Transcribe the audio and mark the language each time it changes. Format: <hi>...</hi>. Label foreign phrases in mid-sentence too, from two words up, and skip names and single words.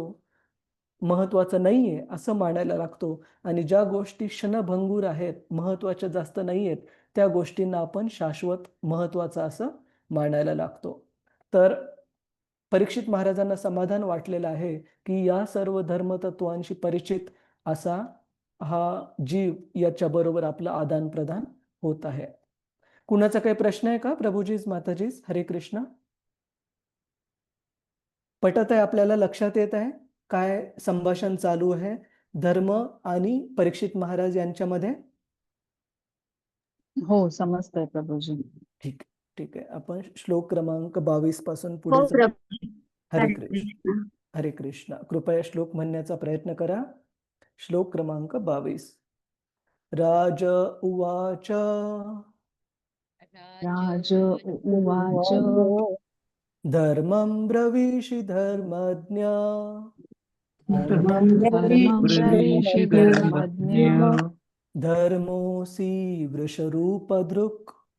<mr>महत्त्वाचं नाहीये असं मानायला लागतो आणि ज्या गोष्टी क्षणभंगूर आहेत, महत्त्वाच्या जास्त नाहीयेत, त्या गोष्टींना आपण शाश्वत महत्त्वाचं असं मानायला लागतो. तर परीक्षित महाराजांना समाधान वाटलेलं आहे, की या सर्व धर्मतत्त्वांशी परिचित असा हा जीव याच्याबरोबर आपलं आदान-प्रदान होत आहे. कुणाचा काही प्रश्न आहे का प्रभुजीज, माताजीज? हरे कृष्ण. पटत आहे आपल्याला? लक्षात येत आहे? काय संभाषण चालू आहे धर्म आणि परीक्षित महाराज यांच्यामध्ये? हो, समजतंय प्रभूजी. ठीक आहे, ठीक आहे. आपण श्लोक क्रमांक 22 पासून पुढे हो जाऊ. प्रभू. हरे हरे कृष्ण. कृष्ण. हरे कृष्ण. कृपया श्लोक म्हणण्याचा प्रयत्न करा. श्लोक क्रमांक 22.</mr> <sa>राज उवाच राज उवाच धर्मं ब्रवीषि धर्मज्ञ धर्मं धर्मं ब्रवीषि ब्रवीषि धर्मज्ञ धर्मोऽसि वृषरूपधृक्</sa>